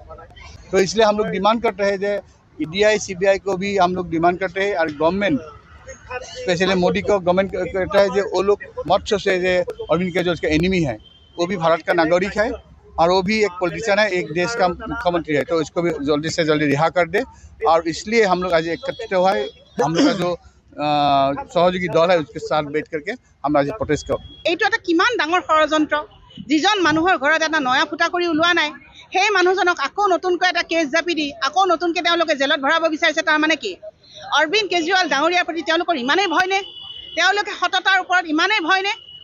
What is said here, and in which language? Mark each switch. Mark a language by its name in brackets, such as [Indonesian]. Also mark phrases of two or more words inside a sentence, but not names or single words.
[Hindi] तो इसलिए हम लोग डिमांड करते हैं जो ईडीआई सीबीआई को भी हम लोग डिमांड करते हैं, और गवर्नमेंट स्पेशली मोदी को गवर्नमेंट कहता है जो वो लोग मत सोचे जो अरविंद केजरीवाल के एनिमी है, वो भी भारत का नागरिक है और वो भी एक पॉलिटिशियन है, एक देश का मुख्यमंत्री है। तो इसको भी जल्दी से जल्दी रिहा कर दे। और इसलिए हम लोग आज एकत्रित हुआ है, हम लोग का जो सहयोगी दल है उसके साथ बैठ करके हम आज प्रोटेस्ट करो। [Assamese] এইটো এটা কিমান ডাঙৰ ষড়যন্ত্ৰ, যিজন মানুহৰ ঘৰত এটা নয়া ফুটা কৰি ওলোৱা নাই, সেই মানুহজনক আকৌ নতুনকৈ এটা কেছ জাপি দি আকৌ নতুনকৈ তেওঁলোকে জেলত ভৰাব বিচাৰিছে। তাৰ মানে কি অৰবিন্দ কেজৰিৱাল ডাঙৰীয়াৰ প্ৰতি তেওঁলোকৰ ইমানেই ভয় নে? তেওঁলোকে সততাৰ ওপৰত ইমানেই ভয় নে?